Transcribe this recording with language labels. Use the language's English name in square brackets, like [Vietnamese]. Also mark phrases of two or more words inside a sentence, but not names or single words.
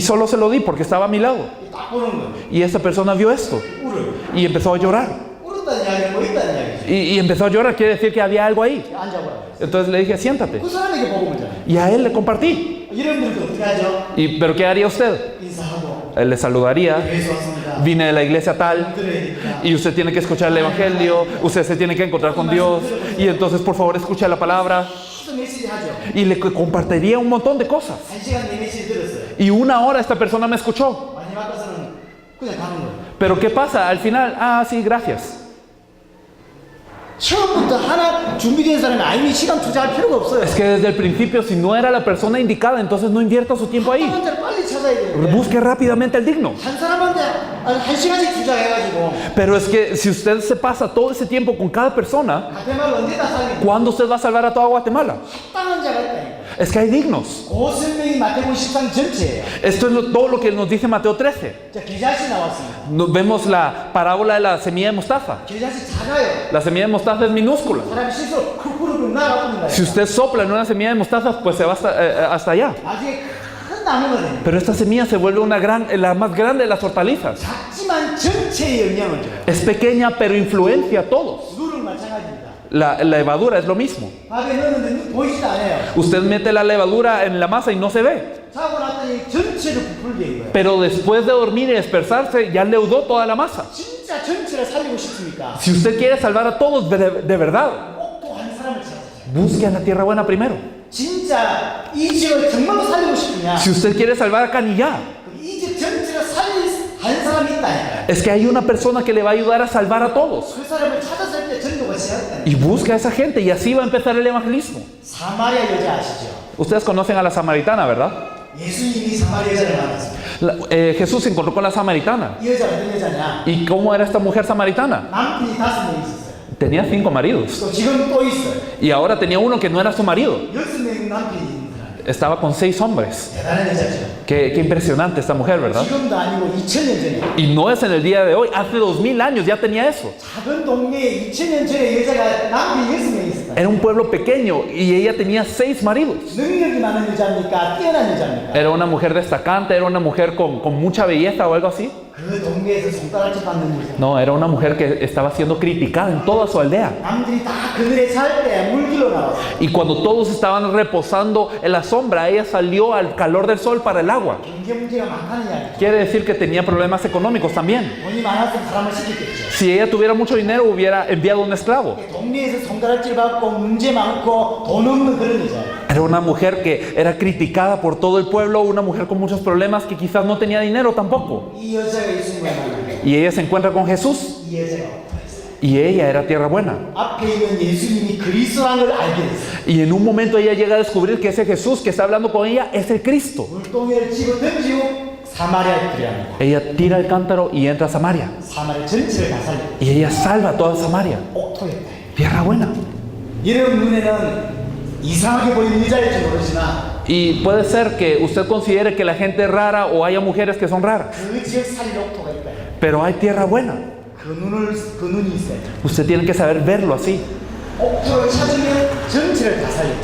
[Spanish] y solo se lo di porque estaba a mi lado. [Korean] 딱 보는 거예요. [Spanish] Y esta persona vio esto [Korean] 울어요. [Spanish] y empezó a llorar. [Korean] 울었다는 이야기는 뭐 있다는 이야기죠. [Spanish] Y empezó a llorar, quiere decir que había algo ahí. [Korean] 앉아보라고. [Spanish] Entonces le dije, siéntate. [Korean] 그 사람에게 복음을 전해. [Spanish] Y a él le compartí. [Korean] 여러분들도 어떻게 하죠? [Spanish] ¿Pero qué haría usted? [Korean] 인사하고 [Spanish] Él le saludaría. [Korean] 교회에서 왔습니다. [Spanish] Vine de la iglesia tal. [Korean] 들어야 되니까. [Spanish] Y usted tiene que escuchar el evangelio. Usted se tiene que encontrar con Dios. Y entonces, por favor, escuche la palabra. [Korean] 계속 메시지 하죠. [Spanish] Y le compartiría un montón de cosas. [Korean] 1시간 내 메시지 들었어요. [Spanish] Y una hora esta persona me escuchó. [Korean] 마지막 가서는 그냥 가는 거예요. [Spanish] Pero ¿qué pasa? Al final, sí, gracias. [Korean] 처음부터 하나 준비된 사람이 아니면 시간 투자할 필요가 없어요. [Spanish] Es que desde el principio, si no era la persona indicada, entonces no invierta su tiempo ahí. [Korean] 합당한 자를 빨리 찾아야 되는데 [Spanish] Busque rápidamente al digno. [Korean] 한 사람한테 한 시간씩 투자해가지고 [Spanish] Pero es que si usted se pasa todo ese tiempo con cada persona, [Korean] 가테말을 언제 다 살리고 [Spanish] ¿cuándo usted va a salvar a toda Guatemala? [Korean] 합당한 자가 있다니까. [Spanish] Es que hay dignos. [Korean] 그 설명이 마태복음 13 전체예요. [Spanish] Esto es todo lo que nos dice Mateo 13. [Korean] 자, 겨자씨 나왔습니다. [Spanish] Nos vemos la parábola de la semilla de mostaza. [Korean] 겨자씨 작아요. [Spanish] La semilla de mostaza es minúscula. [Korean] 사람이 실수로 쿡쿡 나가버린다. [Spanish] Si usted sopla en una semilla de mostaza, pues se va hasta allá. [Korean] 나중에 큰 나무가 돼요. [Spanish] Pero esta semilla se vuelve la más grande de las hortalizas. [Korean] 작지만 전체에 영향을 줘요. [Spanish] Es pequeña, pero influencia a todos. [Korean] 물은 마찬가지입니다. [Spanish] La levadura es lo mismo. [Korean] 밥에 넣었는데 보이지도 않아요. [Spanish] Usted mete la levadura en la masa y no se ve. [Korean] 자고 났더니 전체를 부풀게 한 거예요. [Spanish] Pero después de dormir y dispersarse, ya leudó toda la masa. [Korean] 진짜 전체를 살리고 싶습니까? [Spanish] Si usted quiere salvar a todos de verdad, [Korean] 꼭 한 사람을 찾아요. [Spanish] busque a la tierra buena primero. [Korean] 진짜 이 지역을 정말로 살리고 싶으냐? [Spanish] Si usted quiere salvar a Canillá, [Korean] 이 지역 전체를 살릴 한 사람이 있다니까요. [Spanish] es que hay una persona que le va a ayudar a salvar a todos. [Korean] 그 사람을 찾았을 때 전도가 시작된다. [Spanish] Y busca a esa gente y así va a empezar el evangelismo. [Korean] 사마리아 여자 아시죠? [Spanish] Ustedes conocen a la samaritana, ¿verdad? [Korean] 예수님이 사마리아 여자를 만났습니다. [Spanish] Jesús se encontró con la samaritana. [Korean] 이 여자가 어떤 여자냐? [Spanish] ¿Y cómo era esta mujer samaritana? [Korean] 남편이 5명 있었어요. [Spanish] Tenía 5 maridos. [Korean] 또 지금 또 있어요. [Spanish] Y ahora tenía uno que no era su marido. [Korean] 6명 남편이 있는 [Spanish] estaba con 6 hombres. [Korean] 대단한 여자죠. [Spanish] Qué impresionante esta mujer, ¿verdad? [Korean] 지금도 아니고 2000년 전에 [Spanish] Y no es en el día de hoy, hace 2000 años ya tenía eso. [Korean] 작은 동네에 2000년 전에 여자가 남편이 6명 있었다. [Spanish] Era un pueblo pequeño y ella tenía 6 maridos. [Korean] 능력이 많은 여자입니까? 뛰어난 여자입니까? [Spanish] Era una mujer destacante, era una mujer con mucha belleza o algo así. [Korean] 그 동네에서 손가락질 받는 여자. [Spanish] No, era una mujer que estaba siendo criticada en toda su aldea. [Korean] 남들이 다 그늘에 살 때 물길로 나왔어. [Spanish] Y cuando todos estaban reposando en la sombra, ella salió al calor del sol para el agua. [Korean] 경제 문제가 많다는 이야기. [Spanish] Quiere decir que tenía problemas económicos también. [Korean] 돈이 많았으면 사람을 시켰겠죠. [Spanish] Si ella tuviera mucho dinero, hubiera enviado un esclavo. [Korean] 동네에서 손가락질 받고 문제 많고 돈 없는 그런 여자예요. [Spanish] Era una mujer que era criticada por todo el pueblo, una mujer con muchos problemas que quizás no tenía dinero tampoco. [Korean] 이 여자가 예수님을 만나요. [Spanish] Y ella se encuentra con Jesús [Korean] 이 여자가 어떠했어요? [Spanish] y ella era tierra buena. [Korean] 앞에 있는 예수님이 그리스도라는 걸 알게 됐어요. [Spanish] Y en un momento ella llega a descubrir que ese Jesús que está hablando con ella es el Cristo. [Korean] 물동이를 집어 던지고 사마리아에 들어갑니다. [Spanish] Ella tira el cántaro y entra a Samaria. [Korean] 사마리아 전체를 다 살려. [Spanish] Y ella salva a toda Samaria. [Korean] 옥토였다. [Spanish] Tierra buena. [Korean] 이런 눈에는 이상하게 보이는 여자일지 모르지만 [Spanish] Y puede ser que usted considere que la gente es rara o haya mujeres que son raras. [Korean] 그 지역 살릴 옥토가 있다. [Spanish] Pero hay tierra buena. [Korean] 그 눈이 있어요. [Spanish] Usted tiene que saber verlo así. [Korean] 옥토를 찾으면 전체를 다 살려.